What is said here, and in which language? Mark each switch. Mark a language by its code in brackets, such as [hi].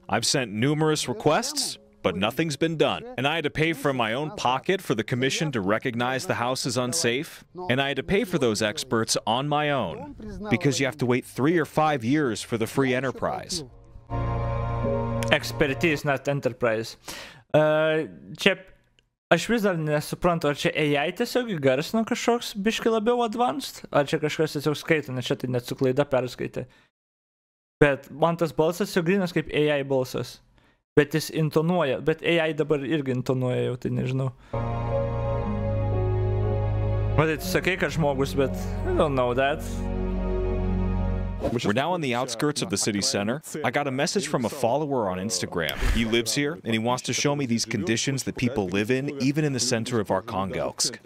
[en] I've sent numerous requests, but nothing's been done. And I had to pay from my own pocket for the commission to recognize the house is unsafe. And I had to pay for those experts on my own, because you have to wait 3 or 5 years for the free enterprise. Expertise, not enterprise. [lt] Čia aš vis dar nesuprantu, ar čia AI tiesiog įgarsino kažkoks biškai labiau advanced, ar čia kažkas tiesiog skaito, nes čia tai net su klaida perskaitė. Bet man tas balsas jau grynas kaip AI balsas. Bet jis intonuoja, bet AI dabar irgi intonuoja jau, tai nežinau. Matai, tu sakai, kad žmogus, bet [en] I don't know that. We're now on the outskirts of the city center. I got a message from a follower on Instagram. He lives here, and he wants to show me these conditions that people live in, even in the center of Archangelskas.